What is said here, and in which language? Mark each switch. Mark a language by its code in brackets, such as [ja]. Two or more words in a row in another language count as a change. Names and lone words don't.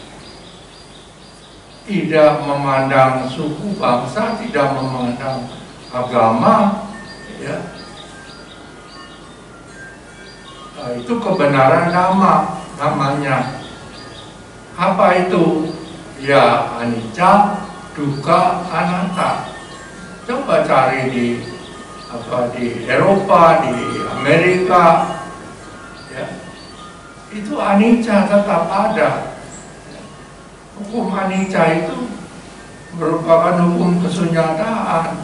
[id] Tidak memandang suku bangsa, tidak memandang agama, ya. Nah, itu kebenaran Dhamma namanya. Apa itu? Ya [pi] anicca, dukkha, anatta. [id] Coba cari di Eropa, di Amerika, ya. Itu anicca tetap ada. Hukum anicca itu merupakan hukum kesunyataan.